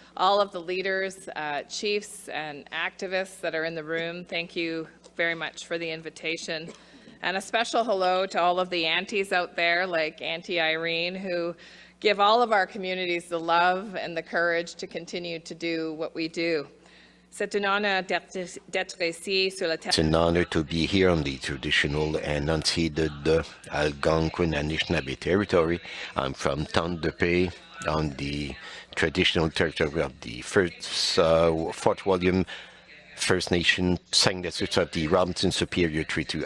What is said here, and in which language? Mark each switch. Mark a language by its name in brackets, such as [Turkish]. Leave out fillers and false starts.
[English] All of the leaders, chiefs and activists that are in the room, thank you very much for the invitation. And a special hello to all of the aunties out there like Auntie Irene, who give all of our communities the love and the courage to continue to do what we do. [French] C'est un honor d'être ici sur la terre. [English] It's an honor to be here on the traditional and unceded Algonquin and Anishinaabe territory. I'm from Thunder Bay on the traditional territory of the Fort William First Nation signatories of the Robinson Superior Treaty.